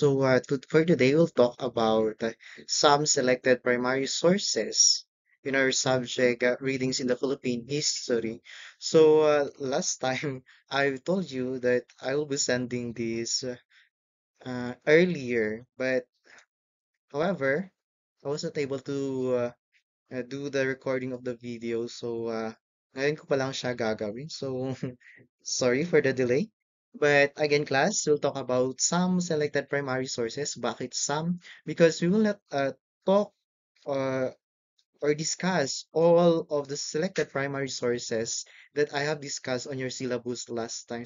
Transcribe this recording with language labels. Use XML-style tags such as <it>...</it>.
<en>For today, we'll talk about some selected primary sources in our subject readings in the Philippine history. Last time I told you that I will be sending this earlier, but however, I wasn't able to do the recording of the video.</en> <tl>Ngayon ko pa lang siya gagawin.</tl> <en>So, sorry for the delay. But again, class, we'll talk about some selected primary sources.</en> <tl>Bakit</tl> <en>some? Because we will not talk uh, or discuss all of the selected primary sources that I have discussed on your syllabus last time.</en>